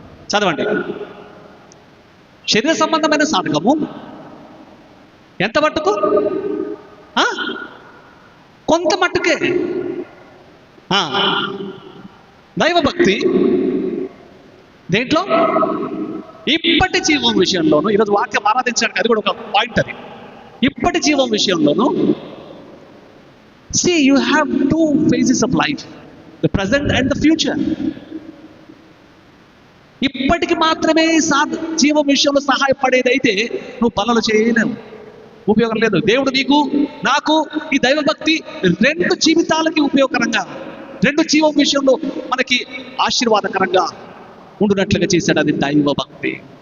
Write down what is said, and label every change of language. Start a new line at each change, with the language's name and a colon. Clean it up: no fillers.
Telugu: చదవండి. శరీర సంబంధమైన సాధకము ఎంత మట్టుకు? కొంత మట్టుకే. దైవభక్తి దేంట్లో? ఇప్పటి జీవం విషయంలోనూ, ఈరోజు వాక్యం ఆరాధించడానికి అది కూడా ఒక పాయింట్. అది ఇప్పటి జీవం విషయంలోనూ
English: see you have two phases of life, the present and the future.
Telugu: ఇప్పటికి మాత్రమే జీవం విషయంలో సహాయపడేదైతే నువ్వు పనులు చేయలేవు, ఉపయోగం లేదు. దేవుడు నీకు నాకు ఈ దైవభక్తి 2 జీవితాలకి ఉపయోగకరంగా, 2 జీవం విషయంలో మనకి ఆశీర్వాదకరంగా ఉండునట్లుగా చేశాడు. అది దైవభక్తి.